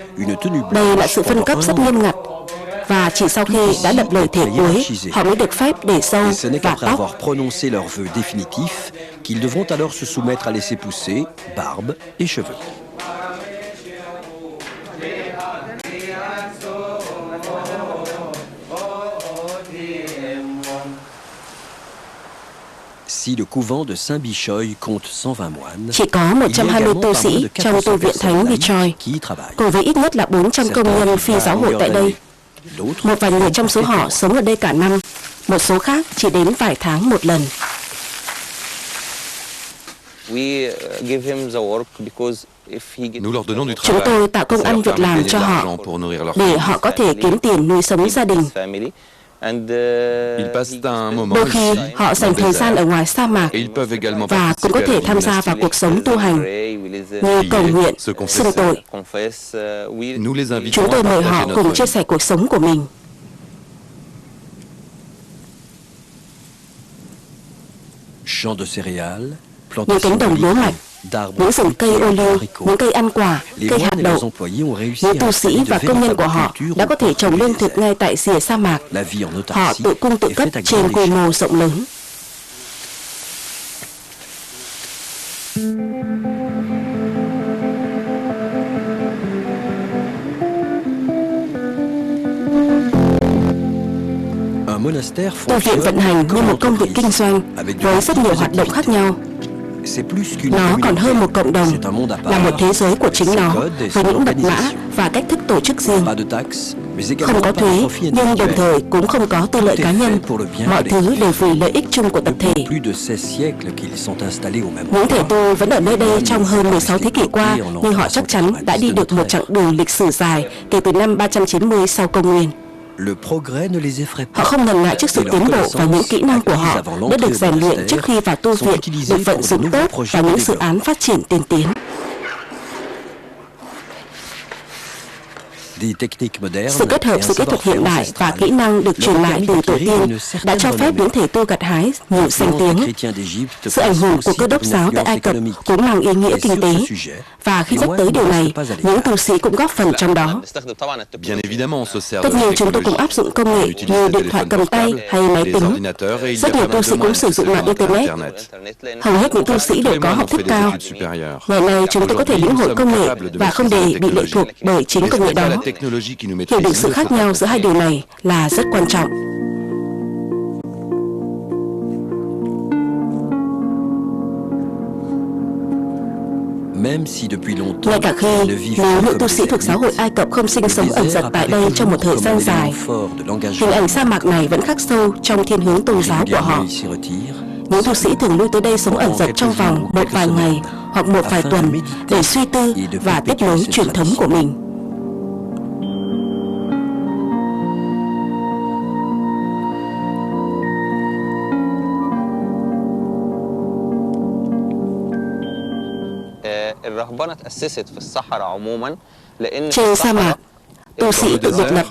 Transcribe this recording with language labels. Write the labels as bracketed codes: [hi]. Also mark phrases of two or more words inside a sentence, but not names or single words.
[vi] Đây là sự phân cấp rất nghiêm ngặt và chỉ sau khi đã lập lời thề cuối, họ mới được phép để râu [fr] Et ce n'est [vi] và [fr] qu'après [vi] tóc. [fr] avoir prononcé leurs vœux définitifs qu'ils devront alors se soumettre à laisser pousser barbe et cheveux. Si le couvent de Saint-Bichoy compte 120 moines, [vi] Chỉ có [fr] il y a 120 également [vi] tu [fr] pas moins [vi] sĩ [fr] de [vi] trong [fr] 400 [vi] tu viện [fr] personnes [vi] Thánh [fr] laïques [vi] Bichoy, [fr] qui y travaillent. [vi] cùng với ít nhất là 400 công nhân phi giáo hội tại đây. [fr] D'autres [vi] Một vài người trong số họ sống ở đây cả năm, một số khác chỉ đến vài tháng một lần. [fr] Nous leur donnons du [vi] Chúng [fr] travail. [vi] tôi tạo công [fr] Ça [vi] ăn [fr] leur [vi] việc [fr] permet de [vi] làm [fr] gagner [vi] cho [fr] de [vi] họ [fr] l'argent pour nourrir leur [vi] để [fr] famille. [vi] họ có thể kiếm tiền nuôi sống gia đình. [fr] Ils passent un moment [vi] Đôi khi [fr] ici, [vi] họ dành [fr] dans le [vi] thời gian ở [fr] désert, [vi] ngoài sa mạc [fr] et ils peuvent également [vi] và cũng có [fr] participer à [vi] thể [fr] la [vi] tham gia vào [fr] gymnastique. [vi] cuộc sống tu hành như cầu nguyện, [fr] se confesser. [vi] xưng tội. [fr] Nous les invitons [vi] Chúng tôi [fr] à [vi] mời [fr] partager [vi] họ cùng [fr] notre [vi] chia [fr] vie. [vi] sẻ cuộc sống của mình. [fr] champs de céréales, [vi] Những [fr] plantations [vi] cánh đồng lúa mạch, [fr] d'arbres, [vi] những rừng cây ô liu, [fr] haricots. [vi] những cây ăn quả, [fr] Les [vi] cây [fr] moines [vi] hạt [fr] et leurs [vi] đậu. [fr] employés ont réussi [vi] Những [fr] à [vi] tu sĩ [fr] installer de [vi] và công nhân của [fr] véritables [vi] họ [fr] cultures [vi] đã có [fr] au [vi] thể [fr] bord [vi] trồng [fr] du [vi] lương thực [fr] désert. [vi] ngay tại rìa sa mạc. [fr] La vie en [vi] Họ [fr] autarcie [vi] tự cung tự [fr] est [vi] cấp [fr] faite à [vi] trên [fr] grande [vi] quy [fr] échelle. [vi] mô rộng lớn. [fr] Un monastère [vi] Tu viện vận [fr] fonctionne [vi] hành như [fr] comme [vi] một công việc [fr] entreprise, [vi] kinh doanh [fr] avec de [vi] với rất nhiều [fr] multiples [vi] hoạt động khác [fr] activités. [vi] nhau. [fr] C'est plus qu'une [vi] Nó còn [fr] communauté. [vi] hơn một cộng đồng, [fr] C'est un monde à part, [vi] là một thế giới của [fr] avec [vi] chính [fr] ses [vi] nó, [fr] codes et [vi] với [fr] son [vi] những mật mã [fr] organisation. [vi] và cách thức tổ chức riêng. [fr] Pas de taxes, mais [vi] Không [fr] également [vi] có [fr] pas de [vi] thuế, [fr] profit [vi] nhưng đồng [fr] individuel. [vi] thời cũng không có tư lợi cá nhân. Mọi thứ đều vì lợi ích chung của tập thể. [fr] Depuis plus de 16 siècles qu'ils sont installés au même [vi] Những thể [fr] endroit. [vi] tu vẫn ở nơi đây trong hơn 16 thế kỷ qua, nhưng họ chắc chắn đã đi được một chặng đường lịch sử dài kể từ năm 390 sau công nguyên. [fr] Le progrès ne les effraie [vi] Họ [fr] pas. [vi] không ngần ngại trước sự [fr] Et leurs [vi] tiến bộ và những [fr] connaissances [vi] kỹ năng của họ [fr] acquises avant [vi] đã được [fr] l'entrée [vi] rèn [fr] au [vi] luyện [fr] monastère [vi] trước khi vào tu [fr] sont [vi] viện, [fr] utilisées [vi] được vận [fr] pour de [vi] dụng [fr] nouveaux [vi] tốt [fr] projets [vi] vào [fr] de [vi] những dự [fr] développement. [vi] án phát triển tiên tiến. [fr] Des techniques modernes [vi] Sự kết hợp [fr] et un [vi] giữa kỹ thuật [fr] savoir-faire [vi] hiện đại và [fr] ancestral [vi] kỹ năng được [fr] leur [vi] truyền [fr] ont [vi] lại [fr] permis [vi] từ tổ [fr] d'acquérir [vi] tiên [fr] une [vi] đã [fr] certaine [vi] cho phép [fr] renommée. [vi] những thể tu gặt hái nhiều danh [fr] L'influence des [vi] tiếng. [fr] chrétiens d'Égypte [vi] Sự ảnh hưởng của [fr] aussi [vi] cơ đốc [fr] une [vi] giáo tại [fr] influence [vi] Ai Cập [fr] économique. [vi] cũng mang ý nghĩa [fr] Et [vi] kinh [fr] sur [vi] tế. [fr] ce sujet, [vi] Và khi [fr] les [vi] nhắc [fr] moines [vi] tới [fr] ne [vi] điều [fr] restent [vi] này, [fr] pas à [vi] những [fr] l'écart. [vi] tu sĩ cũng góp phần trong đó. [fr] Bien évidemment, on se sert [vi] Tất [fr] de la [vi] nhiên chúng tôi cũng [fr] technologie. [vi] áp dụng công [fr] On [vi] nghệ [fr] utilise [vi] như [fr] des [vi] điện thoại [fr] téléphones [vi] cầm tay [fr] portables, [vi] hay máy [fr] des [vi] tính. [fr] ordinateurs, et il y [vi] Rất [fr] a [vi] nhiều [fr] pas [vi] tu [fr] mal [vi] sĩ [fr] de [vi] cũng [fr] moines [vi] sử [fr] qui [vi] dụng [fr] se [vi] mạng [fr] connectent à [vi] Internet. [fr] Internet. [vi] Hầu hết những tu sĩ [fr] Tous [vi] đều [fr] les [vi] có [fr] moines [vi] học [fr] ont fait [vi] thức [fr] des [vi] cao. [fr] études supérieures. [vi] Ngày nay chúng tôi có thể lĩnh hội công nghệ và không để bị lệ thuộc bởi chính [fr] Mais [vi] công [fr] ce [vi] nghệ [fr] n'est pas [vi] đó. [fr] la technologie qui nous [vi] Hiểu được [fr] maîtrise. [vi] sự khác nhau giữa hai điều này là rất quan trọng. [fr] Même si depuis longtemps, [vi] Ngay cả khi [fr] ils ne vivent [vi] nếu [fr] plus [vi] những [fr] comme [vi] tu [fr] des [vi] sĩ thuộc giáo hội [fr] ermites, [vi] Ai Cập không sinh [fr] le [vi] sống ẩn [fr] désert [vi] dật tại [fr] apparaît [vi] đây trong một [fr] toujours [vi] thời [fr] comme [vi] gian [fr] un [vi] dài, [fr] élément fort de [vi] hình [fr] l'engagement. [vi] ảnh sa mạc này vẫn khắc sâu trong thiên hướng tôn giáo của họ. [fr] Régulièrement, ils s'y retirent, [vi] Những tu sĩ thường lui tới đây sống ẩn dật trong vòng một vài ngày hoặc một vài tuần để suy tư và tiếp nối truyền thống của mình. Trên sa mạc, tu sĩ tự biệt lập